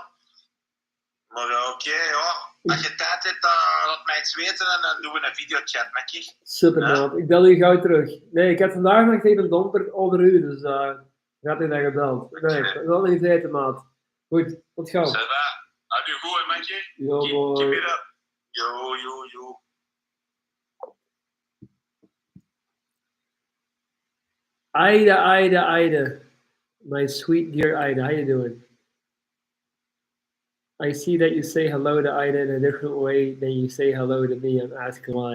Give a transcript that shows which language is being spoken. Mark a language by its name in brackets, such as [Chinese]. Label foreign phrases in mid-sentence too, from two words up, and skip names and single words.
[Dutch] Maar oké, ja. Als je tijd hebt, laat mij iets weten en dan doen we een videochat met je. super, maat. Ik bel je gauw terug. Nee, ik heb vandaag nog tegen een domper onder u, dus gaat hij daar gebeld. Nee, ik wil niet weten, maat. Goed, tot gauw. [French] Ça va? [Dutch] Heb je goed, matje? [English] Yo, boy. Keep it up. Yo, yo, yo. Ida. My sweet dear Ida, how you doing? I see that you say hello to Ida in a different way than you say hello to me.